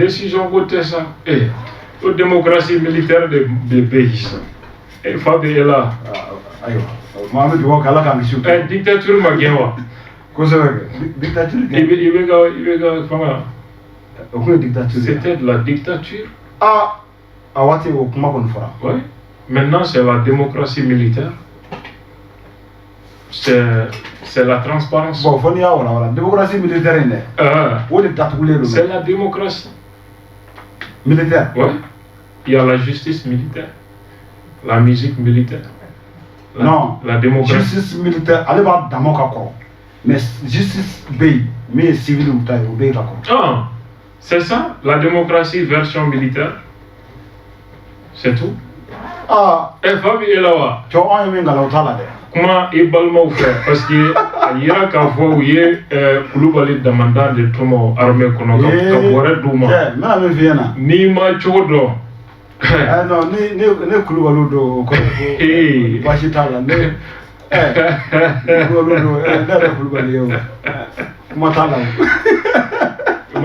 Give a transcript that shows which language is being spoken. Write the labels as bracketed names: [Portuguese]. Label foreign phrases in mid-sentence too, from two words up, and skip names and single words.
[Bambara] décision ko tɛ sa o [French] démocratie militaire [Bambara] de bɛ yen sisan fa bɛ e la ayiwa maa an bɛ dugawu kɛ ala k'an kisi dictature ma gɛn wa kosɛbɛ dictature i bɛ ka fanga o tun ye dictature [French] c'était de la dictature [Bambara] a waati o kuma kɔni fɔra [French] oui maintenant c'est la démocratie militaire c'est la transparence [Bambara] bon fɔ n'i y'a walawala [French] démocratie militaire [Bambara] in dɛ o de datugulen don [French] c'est la démocratie militaire oui il y a la justice militaire la musique militaire non la démocratie justice militaire [Bambara] ale b'a dama ka kɔrɔ [French] mais justice [Bambara] bɛ yen min ye civil ta ye o bɛ yen ka kɔrɔ [French] c'est ça la démocratie version militaire c'est tout [Bambara] fa bɛ e la wa cɛw anw ye min kalan o t'a la dɛ kuma i balimaw fɛ parce que a yira k'a fɔ u ye kulubali damanda de tɔmɔ armée kɔnɔ ka bɔrɛ d'u ma n bɛna min f'i ɲɛna n'i ma cogo dɔn non ne kulubaliw don o kɔrɔ ko baasi t'a la ne kulubaliw don ne yɛrɛ kulubali ye o kuma t'a la o